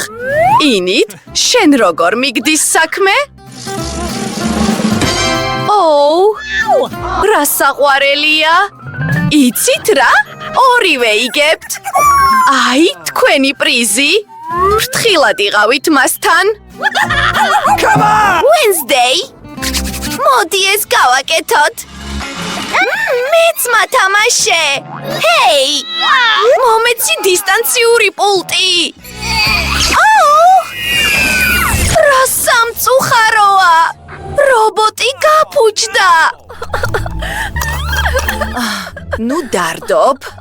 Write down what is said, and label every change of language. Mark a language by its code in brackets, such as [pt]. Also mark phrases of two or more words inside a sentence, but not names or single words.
[ka] ინით, შენ როგორ მიგდის საქმე? რა საყვარელია? იცით რა? ორივე იგებთ. აი, თქვენი პრიზი. ფრთხილად იყავით მასთან. [en] Come on! Wednesday, [ka] მოდი ეს გავაკეთოთ. მეც მათამაშე. ჰეი! მომეცი დისტანციური პულტი. რა სამწუხაროა! რობოტი გაფუჭდა. ნუ დარდობ.